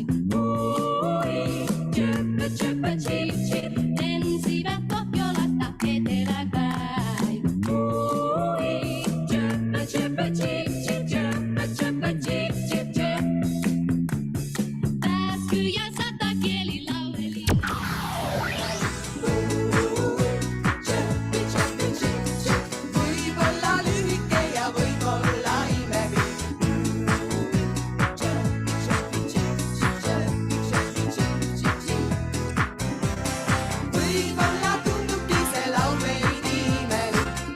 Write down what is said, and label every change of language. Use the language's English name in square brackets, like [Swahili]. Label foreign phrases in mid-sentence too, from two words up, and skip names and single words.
[Finnish] Ui, tjöppö, tjöppö, cheep, cheep. Lensivät Pohjolasta etelään päin. Ui, tjöppö, tjöppö, cheep, cheep, tjöppö, tjöppö, cheep, cheep, cheep. Pääsky ja satakieli lauleli. [Estonian] Võib-olla lühike ja võib-olla imelik. Võib-olla tundubki see laul veidi imelik.